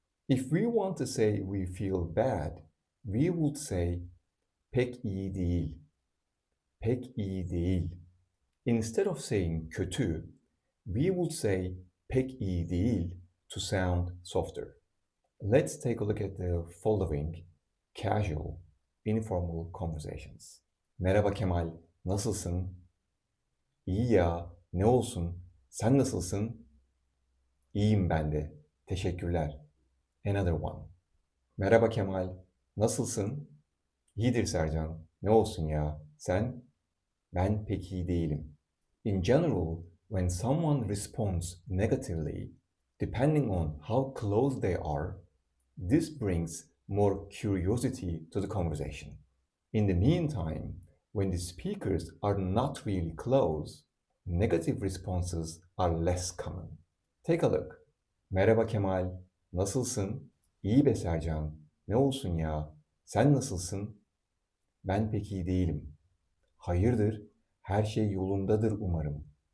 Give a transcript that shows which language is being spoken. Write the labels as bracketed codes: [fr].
[en] If we want to say we feel bad, we would say [tr] pek iyi değil. Pek iyi değil. [en] Instead of saying kötü, we would say [tr] pek iyi değil [en] to sound softer. Let's take a look at the following casual, informal conversations. [tr] Merhaba Kemal, nasılsın? İyi ya, ne olsun? Sen nasılsın? İyiyim ben de, teşekkürler. [en] Another one. [tr] Merhaba Kemal, nasılsın? İyidir Sercan, ne olsun ya? Sen? Ben pek iyi değilim. [en] In general, when someone responds negatively, depending on how close they are, this brings more curiosity to the conversation. In the meantime, when the speakers are not really close, negative responses are less common. Take a look. [tr] Merhaba Kemal, nasılsın? İyi be Sercan, ne olsun ya? Sen nasılsın? Ben pek iyi değilim. Hayırdır, her şey yolundadır umarım.